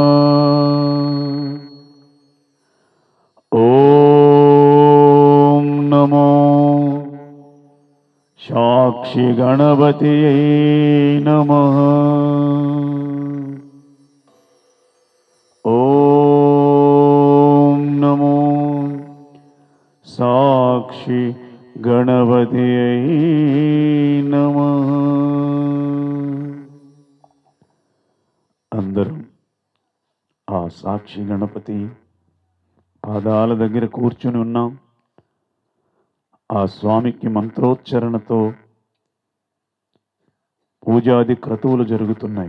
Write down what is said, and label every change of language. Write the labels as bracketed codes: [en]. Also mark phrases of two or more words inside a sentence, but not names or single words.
[sa] ओम नमो साक्षी गणपतये नमः। ओम नमो साक्षी गणपतये नमः। [te] అందరం ఆ సాక్షి గణపతి పాదాల దగ్గర కూర్చుని ఉన్నాం. ఆ స్వామికి మంత్రోచ్చరణతో పూజాది క్రతువులు జరుగుతున్నాయి.